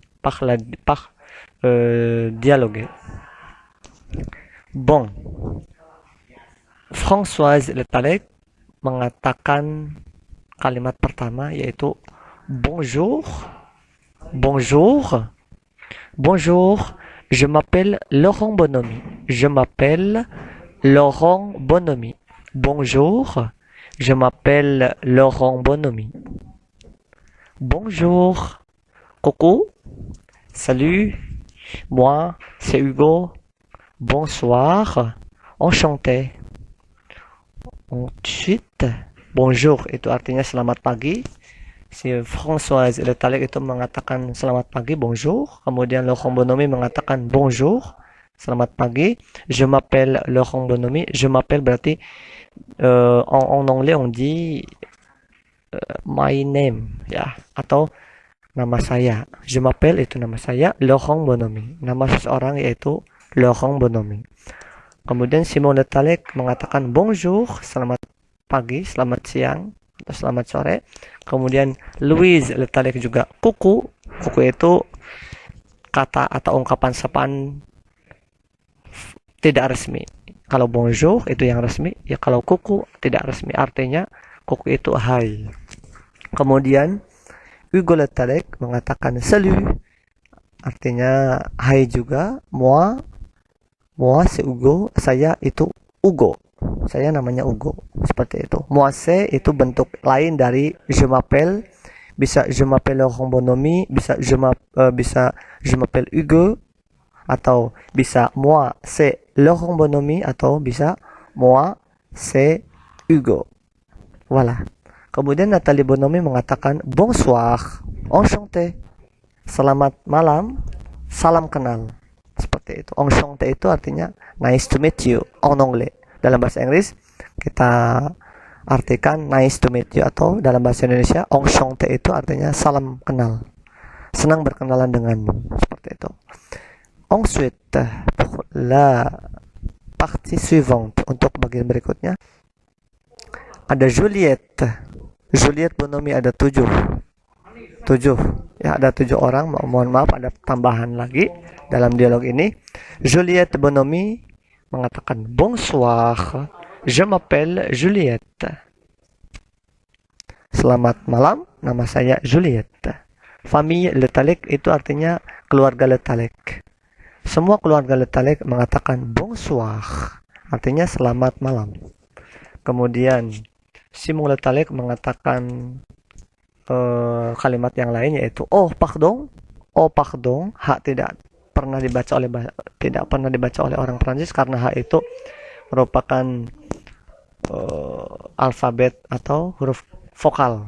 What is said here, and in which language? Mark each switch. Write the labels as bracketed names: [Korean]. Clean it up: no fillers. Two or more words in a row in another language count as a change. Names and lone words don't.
[French] Dialogue. Bon, [Indonesian] Françoise Le Tallec mengatakan kalimat pertama yaitu bonjour. [French] Bonjour. Bonjour, je m'appelle Laurent Bonhomie. Je m'appelle Laurent Bonhomie. Bonjour, je m'appelle Laurent Bonhomie. Bonjour, coucou, salut, moi c'est Hugo. Bonsoir, enchanté. Ensuite, bonjour [Indonesian] itu artinya selamat pagi. Si Françoise Le Tallec itu mengatakan selamat pagi, bonjour. Kemudian Laurent Bonhomie mengatakan bonjour, selamat pagi. [French] Je m'appelle Laurent Bonhomie. Je m'appelle berarti en anglais on dit [English] my name [Indonesian] ya, atau nama saya. [French] Je m'appelle [Indonesian] itu nama saya, Laurent Bonhomie. Nama seseorang yaitu Laurent Bonhomie. Kemudian Simon Le Tallec mengatakan bonjour, selamat pagi, selamat siang, atau selamat sore. Kemudian Louise Le Tallec juga kuku. Kuku itu kata atau ungkapan sapaan tidak resmi. Kalau bonjour itu yang resmi, ya kalau kuku tidak resmi. Artinya kuku itu hai. Kemudian Hugo Le Tallec mengatakan salut. Artinya hai juga. [French] Moi c'est Hugo, [Indonesian] saya itu Hugo. Saya namanya Hugo. Seperti itu. [French] Moi c'est [Indonesian] itu bentuk lain dari [French] je m'appelle. [Indonesian] Bisa [French] je m'appelle Laurent Bonhomie, [Indonesian] bisa [French] je m'appelle Hugo, [Indonesian] atau bisa [French] moi c'est Laurent Bonhomie, [Indonesian] atau bisa [French] moi c'est Hugo. Voilà. [Indonesian] Kemudian Nathalie Bonhomie mengatakan [French] bonsoir, enchanté. [Indonesian] Selamat malam, salam kenal. Seperti itu. Enchanté itu artinya [English] nice to meet you [French] en anglais. [Indonesian] Dalam bahasa Inggris kita artikan [English] nice to meet you, [Indonesian] atau dalam bahasa Indonesia enchanté itu artinya salam kenal. Senang berkenalan denganmu. Seperti itu. [French] Ensuite, pour la partie suivante, [Indonesian] untuk bagian berikutnya ada Juliette. Juliette Bonhomie ada 7 ya, ada 7 orang. Mohon maaf ada tambahan lagi dalam dialog ini. Juliette Bonhomie mengatakan [French] bonsoir, je m'appelle Juliette. [Indonesian] Selamat malam, nama saya Juliette. Famille Le Talek itu artinya keluarga Le Talek. Semua keluarga Le Talek mengatakan bonsoir, artinya selamat malam. Kemudian Simon Le Talek mengatakan kalimat yang lain yaitu [French] oh pardon, [Indonesian] hak tidak pernah dibaca oleh orang Prancis karena hak itu merupakan alfabet atau huruf vokal.